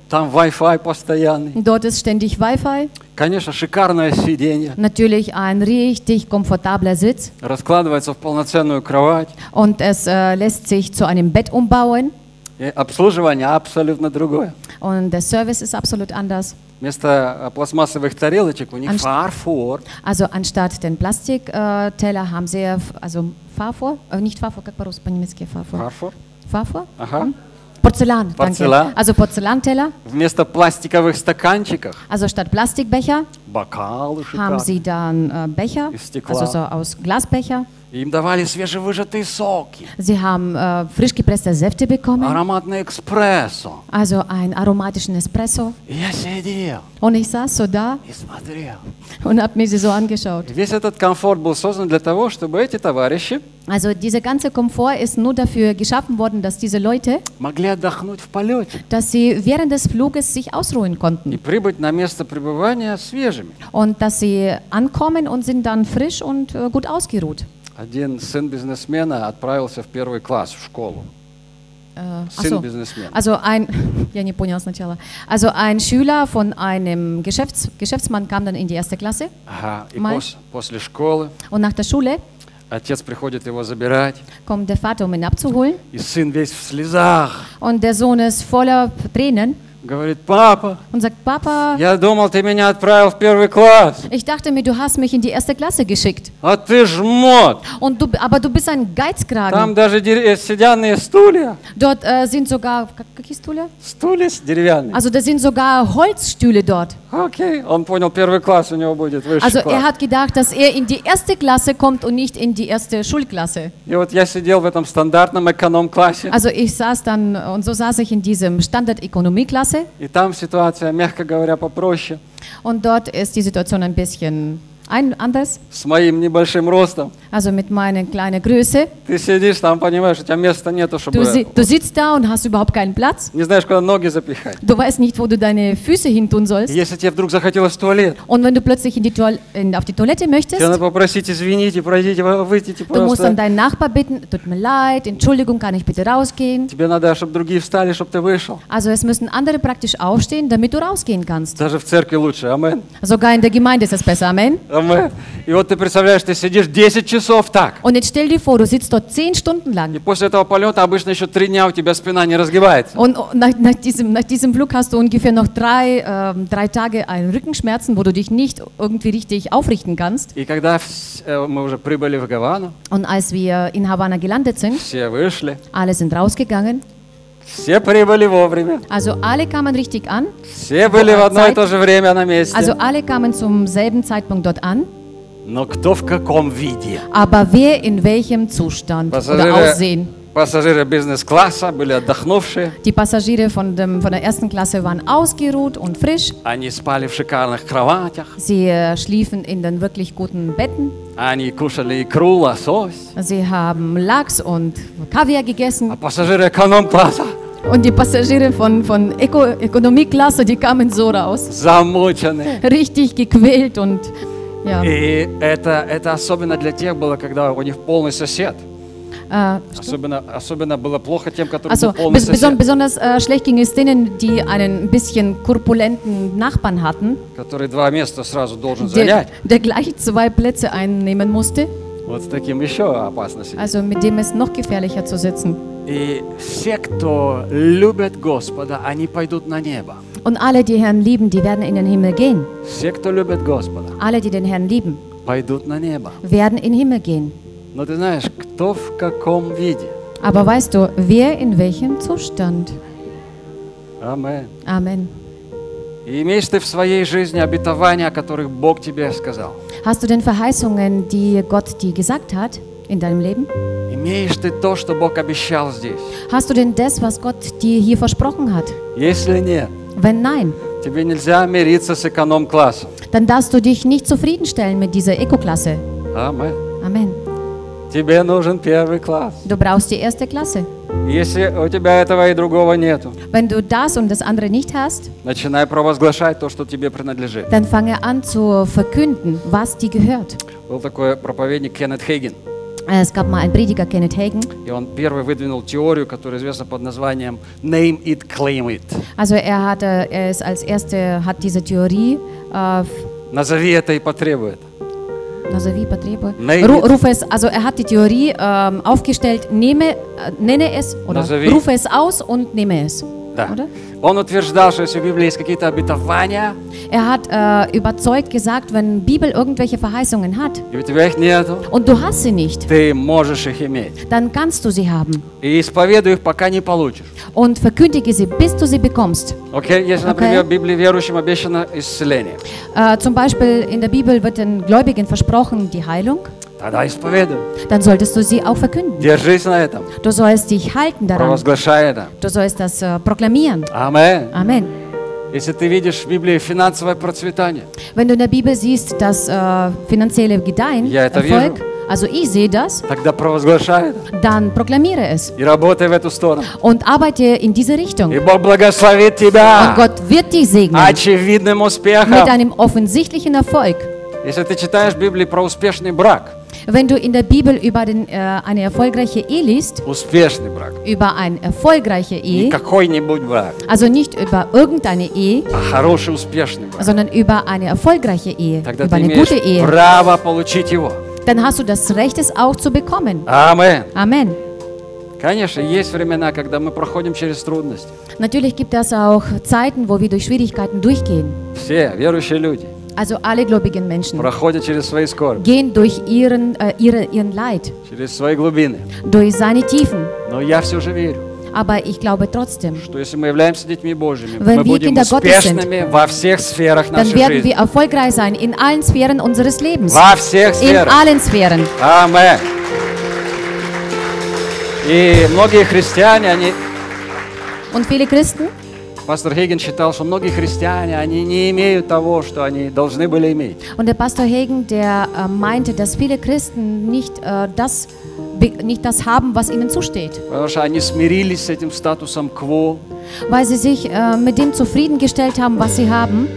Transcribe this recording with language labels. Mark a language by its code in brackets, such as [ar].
[ru] Там Wi-Fi постоянный. [de] Dort ist ständig Wi-Fi. [ru] Конечно, шикарное сиденье. [de] Natürlich ein richtig komfortabler Sitz. [ru] Раскладывается в полноценную кровать. [de] Und es lässt sich zu einem Bett umbauen. [ru] И обслуживание абсолютно другое. [de] Und der Service ist absolut anders. [ru] Вместо пластмассовых тарелочек у них фарфор. [de] Also anstatt den Plastikteller haben sie also фарфор, nicht фарфор, [ru] как по-русски, по-немецки фарфор. Фарфор? Фарфор? Ага. [de] Porzellan, Porzellan, danke. Also Porzellanteller. [ru] Вместо пластиковых стаканчиков. [de] Also statt Plastikbecher. [ru] Бокалы шикарные. [de] Haben sie dann Becher, also so aus Glasbecher. [ru] Им давали свежевыжатые соки. [de] Sie haben frisch gepresste Säfte bekommen. [ru] Ароматный эспрессо. [de] Also ein aromatischen Espresso. [ru] Я сидел. [de] Und ich saß so da. [ru] И смотрел. [de] Und hab mir sie so angeschaut. [ru] Весь этот комфорт был создан для того, чтобы эти товарищи. [de] Also dieser ganze Komfort ist nur dafür geschaffen worden, dass diese Leute. [ru] Могли отдохнуть в полете. [de] Dass sie während des Fluges sich ausruhen konnten. [ru] И прибыть на место пребывания свежими. [de] Und dass sie ankommen und sind dann frisch und gut ausgeruht. [ru] Один сын бизнесмена отправился в первый класс в школу. Сын бизнесмена. [de] Also ein, [ru] я не понял сначала. [de] Also ein Schüler von einem Geschäftsmann kam dann in die erste Klasse. [ru] Ага. И после школы. [de] Und nach der Schule. [ru] Отец приходит его забирать. [de] Kommt der Vater, um ihn abzuholen. [ru] И сын весь в слезах. [de] Und der Sohn ist voller Tränen. [ru] Говорит, папа. [de] Und sagt, Papa. [ru] Я думал, ты меня отправил в первый класс. [de] Ich dachte mir, du hast mich in die erste Klasse geschickt. [ru] А ты жмот. [de] Und du, aber du bist ein Geizkragen. [ru] Там даже деревянные стулья. [de] Dort sind sogar [ru] какие стулья? Стулья деревянные. [de] Also da sind sogar Holzstühle dort. [ru] Okay, он понял, первый класс у него будет высший [de] also, [ru] класс. [de] Also er hat gedacht, dass er in die erste Klasse kommt und nicht in die erste Schulklasse. [ru] И вот я сидел в этом стандартном эконом-классе. [de] Also ich saß dann und so saß ich in diesem Standard-Ökonomie-Klasse. [ru] И там ситуация, мягко говоря, попроще. [de] Und dort ist die Situation ein bisschen anders. [ru] С моим небольшим ростом. [de] Also mit meiner kleinen Größe. [ru] Ты сидишь там, понимаешь, у тебя места нету, чтобы. [de] Du sitzt da und hast überhaupt keinen Platz. [ru] Не знаешь, куда ноги запихать. [de] Du weißt nicht, wo du deine Füße hin tun sollst. [ru] Если тебе вдруг захотелось в туалет. [de] Und wenn du plötzlich in die auf die Toilette möchtest. [ru] Тебе надо попросить, извините, пройдите, выйдите, пожалуйста. [de] Du musst dann deinen Nachbar bitten, tut mir leid, Entschuldigung, kann ich bitte rausgehen? [ru] Тебе надо, чтобы другие встали, чтобы ты вышел. [de] Also es müssen andere praktisch aufstehen, damit du rausgehen kannst. [ru] Даже в церкви лучше, амен. [de] Sogar in der Gemeinde ist es besser, amen. [ru] Амен. И вот ты представляешь, ты сидишь 10 часов так. [de] Und jetzt stell dir vor, du sitzt dort 10 Stunden lang. [ru] И после этого полета обычно еще 3 дня у тебя спина не разгибается. [de] Und nach diesem Flug hast du ungefähr noch 3 Tage einen Rückenschmerzen, wo du dich nicht irgendwie richtig aufrichten kannst. [ru] И когда мы уже прибыли в Гавану. [de] Und als wir in Havanna gelandet sind. [ru] Все вышли. [de] Alle sind rausgegangen. [ru] Все прибыли вовремя. [de] Also alle kamen richtig an. [ru] Все были в одно и то же время на месте. [de] Also alle kamen zum selben Zeitpunkt dort an. [ru] Но кто в каком виде? [de] Aber wer in welchem Zustand [ru] пассажиры, [de] oder Aussehen? [ru] Пассажиры бизнес-класса были отдохнувшие. [de] Die Passagiere von der ersten Klasse waren ausgeruht und frisch. [ru] Они спали в шикарных кроватях. [de] Sie schliefen in den wirklich guten Betten. [ru] Они кушали икру, лосось. [de] Sie haben Lachs und Kaviar gegessen. [ru] А пассажиры эконом-класса. [de] Und die Passagiere von Ökonomie-Klasse, die kamen so raus. [ru] Замученные. [de] Richtig gequält und ja. [ru] И это особенно для тех было, когда у них полный сосед. Особенно было плохо тем, которые [de] also, [ru] были полный сосед. [de] Besonders schlecht ging es denen, die einen bisschen korpulenten Nachbarn hatten. [ru] Который два места сразу должен занять. [de] Der gleich zwei Plätze einnehmen musste. [ru] Вот с таким еще опасно сидеть. [de] Also mit dem ist noch gefährlicher zu sitzen. [ru] И все, кто любят Господа, они пойдут на небо. [de] Und alle, die Herrn lieben, die werden in den Himmel gehen. [ru] Все, кто любят Господа, [de] alle, die den Herrn lieben, [ru] пойдут на небо. [de] Werden in den Himmel gehen. [ru] Но ты знаешь, кто в каком виде? [de] Aber weißt du, wer in welchem Zustand? Amen. Amen. [ru] И имеешь ты в своей жизни обетования, о которых Бог тебе сказал? [de] Hast du denn Verheißungen, die Gott dir gesagt hat in deinem Leben? [ru] Имеешь ты то, что Бог обещал здесь? [de] Hast du denn das, was Gott dir hier versprochen hat? [ru] Если нет, [de] wenn nein, [ru] тебе нельзя мириться с эконом-классом. [de] Dann darfst du dich nicht zufriedenstellen mit dieser Eco-Klasse. Amen. Amen. [ru] Тебе нужен первый класс. [de] Du brauchst die erste Klasse. [ru] Если у тебя этого и другого нету, [de] wenn du das und das andere nicht hast, [ru] начинай провозглашать то, что тебе принадлежит. [de] Dann fange an zu verkünden, was dir gehört. [ru] Был такой проповедник Кеннет Хейген. [de] Es gab mal einen Prediger, Kenneth Hagin. [ru] И он первый выдвинул теорию, которая известна под названием [en] Name it, claim it. [de] Also er ist als erster hat diese Theorie. [ru] Назови это и потребуй это. Назови и потребуй. [de] Rufe es, also er hat die Theorie aufgestellt, nenne es oder rufe es aus und nehme es. [ru] Да. Он утверждал, что если в Библии есть какие-то обетования, [de] er hat überzeugt gesagt, wenn Bibel irgendwelche Verheißungen hat, [ru] и у тебя их нету, [de] und du hast sie nicht, [ru] ты можешь их иметь, [de] dann kannst du sie haben. [ru] И исповедуй их, пока не получишь. [de] Und verkündige sie, bis du sie bekommst. [ru] Okay, если, например, okay. В Библии верующим обещано исцеление. [de] Zum Beispiel in der Bibel wird den Gläubigen versprochen die Heilung. [ru] Тогда исповедуй. [de] Dann solltest du sie auch verkünden. [ru] Держись на этом. [de] Du sollst dich halten daran. [ru] Провозглашай это. [de] Du sollst das proklamieren. Amen. Amen. [ru] Если ты видишь в Библии финансовое процветание, [de] wenn du in der Bibel siehst das finanzielle Gedeihen, [ru] я это [de] Erfolg, [ru] вижу. [de] Also ich sehe das. [ru] Тогда провозглашай это. [de] Dann proklamiere es. [ru] И работай в эту сторону. [de] Und arbeite in diese Richtung. [ru] И Бог благословит тебя. [de] Und Gott wird dich segnen. [ru] Очевидным успехом. [de] Mit einem offensichtlichen Erfolg. [ru] Если ты читаешь в Библии про успешный брак, [de] wenn du in der Bibel über eine erfolgreiche Ehe liest, [ru] успешный брак, [de] über eine erfolgreiche Ehe, [ru] никакой-нибудь брак, [de] also nicht über irgendeine Ehe, [ru] а хороший, успешный брак, [de] sondern über eine erfolgreiche Ehe, [ru] тогда [de] über eine gute Ehe, [ru] право получить его, [de] dann hast du das Recht, es auch zu bekommen. Amen. [ru] Конечно, есть времена, когда мы проходим через трудности. [de] Natürlich gibt es auch Zeiten, wo wir durch Schwierigkeiten durchgehen. [ru] Все верующие люди. [de] Also alle gläubigen Menschen. [ru] Проходят через свои скорби. [de] Gehen durch ihren Leid. [ru] Через свои глубины. [de] Durch seine Tiefen. [ru] Но я все же верю. [de] Aber ich glaube trotzdem, [ru] что если мы являемся детьми Божьими, [de] wenn [ru] мы будем успешными во всех сферах нашей жизни. [de] Dann werden wir erfolgreich sein in allen Sphären unseres Lebens. [ru] Во всех сферах. [de] In allen Sphären. Amen. [ru] И многие христиане, они. [de] Und viele Christen? [ru] Пастор Хейген считал, что многие христиане, они не имеют того, что они должны были иметь. [de] Und der Pastor Hagen, der meinte, dass viele Christen nicht das haben, was ihnen zusteht. [ru] Потому что они смирились с этим статусом quo. [de] Weil sie sich mit dem zufriedengestellt haben, was sie haben.